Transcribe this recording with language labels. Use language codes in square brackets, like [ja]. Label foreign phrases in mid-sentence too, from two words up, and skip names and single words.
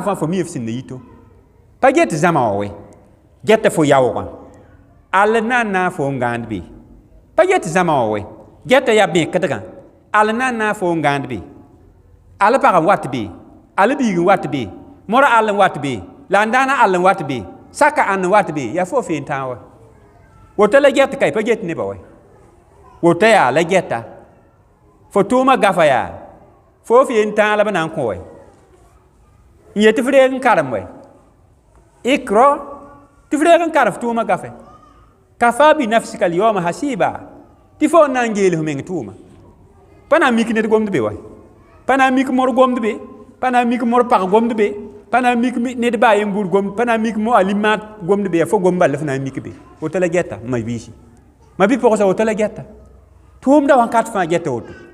[mos] fãa fo mi f sẽn na yito pa get zãma wã we get fo yaoogã all na n na fo n gãand be pa get zãma wã we get yaa bẽkdgã all na n na fo n gãand be all pag n wat be all biig n wat be mor all n wat be la n daana all n wat be saka ãnd n wat be yaa fo feen tãag wa woto la get kay pa get nebã wa woto yaa la geta fo tʋʋma gafa yaa fo feen tãag la b na n kõ wa n yetɩ f reeg n karem wa ikra tɩ f reeg n karem f tʋʋma gafe [ar] كفى بنفسك اليوم حسيبا [mos] tɩ fo n na n geels meng tʋʋma pa na n mik ned gomd be wa pa na n mik mor gomd be pa na n mik mor pag gomd be pa na n mik ned baa yen bur gomd pa na n mik mo alimaat gomd be fo gomd balla f na n mik be woto la gɛta ma biisi ma bi pʋgsa woto la gɛta tʋʋmda wã kat fãa gɛta woto